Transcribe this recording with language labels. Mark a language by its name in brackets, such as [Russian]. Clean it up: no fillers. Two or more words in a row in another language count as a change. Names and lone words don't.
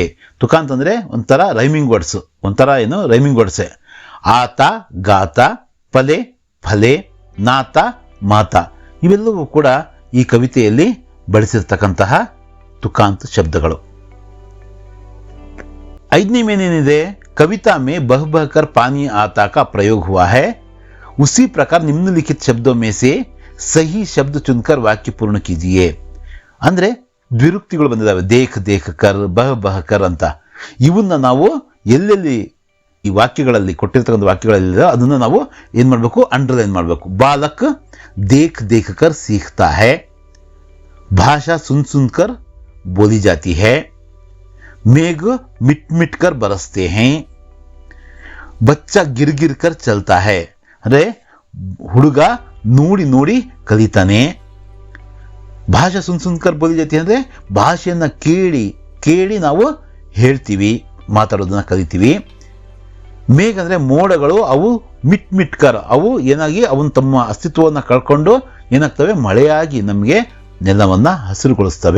[Kannada] ತುಕಾಂತ್ ಅಂದ್ರೆ ಒಂಥರ [English] rhyming words, [Kannada] ಒಂಥರ ಏನು [English] rhyming words. [Hindi] आता, गाता, पले, फले, नाता, माता [Kannada] ಇವೆಲ್ಲವೂ ಕೂಡ ಈ ಕವಿತೆಯಲ್ಲಿ ಬಳಸಿರ್ತಕ್ಕಂತಹ ತುಕಾಂತ್ ಶಬ್ದಗಳು. 5ನೇ ಮೇನೇನಿದೆ, [Hindi] कविता में बह बह कर पानी आता का प्रयोग हुआ है, उसी प्रकार निम्नलिखित शब्दों में से सही शब्द चुनकर वाक्य पूर्ण कीजिए. [Kannada] ಅಂದ್ರೆ ದ್ವಿರುಕ್ತಿಗಳು ಬಂದಿದ್ದಾವೆ, [Hindi] देख देख कर, बह बह कर [Kannada] ಅಂತ. ಇವನ್ನ ನಾವು ಎಲ್ಲೆಲ್ಲಿ ಈ ವಾಕ್ಯಗಳಲ್ಲಿ ಕೊಟ್ಟಿರ್ತಕ್ಕಂಥ ವಾಕ್ಯಗಳಲ್ಲಿ ಅದನ್ನ ನಾವು ಏನ್ ಮಾಡಬೇಕು, ಅಂಡರ್ಲೈನ್ ಮಾಡಬೇಕು. [Hindi] बालक देख देख कर सीखता है, भाषा सुन सुन कर बोली जाती है, मेघ मिट मिट कर बरसते हैं, बच्चा गिर गिर कर चलता है. [Kannada] ಅಂದ್ರೆ ಹುಡುಗ ನೋಡಿ ನೋಡಿ ಕಲಿತಾನೆ. [Hindi] भाषा सुन सुन कर बोली जाती [Kannada] ಅಂದ್ರೆ ಭಾಷೆಯನ್ನ ಕೇಳಿ ಕೇಳಿ ನಾವು ಹೇಳ್ತೀವಿ, ಮಾತಾಡೋದನ್ನ ಕಲಿತೀವಿ. ಮೇಘ ಅಂದ್ರೆ ಮೋಡಗಳು, ಅವು [Hindi] मिट मिट कर, [Kannada] ಅವು ಏನಾಗಿ ಅವನು ತಮ್ಮ ಅಸ್ತಿತ್ವವನ್ನು ಕಳ್ಕೊಂಡು ಏನಾಗ್ತವೆ, ಮಳೆಯಾಗಿ ನಮಗೆ ನೆಲವನ್ನ ಹಸಿರುಗೊಳಿಸ್ತವೆ.